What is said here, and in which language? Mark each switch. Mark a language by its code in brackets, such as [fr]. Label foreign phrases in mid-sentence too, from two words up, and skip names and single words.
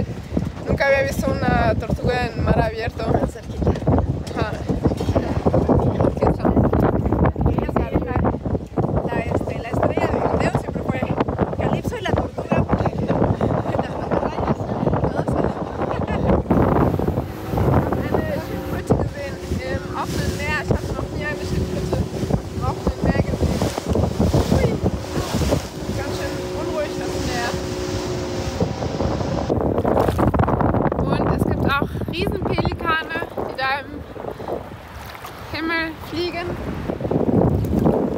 [es] Nunca había visto una tortuga en mar abierto. Tan cerquita. Ajá. La estrella del video siempre fue Calipso y la tortuga, porque las mantarrayas todas salen. [de] Eine Schildkröte gesehen im offenen Meer. Ich hatte noch nie eine Schildkröte im offenen Meer gesehen. Ui. Ganz schön unruhig das Meer. Und es gibt auch Riesenpelikane, die da im Himmel fliegen.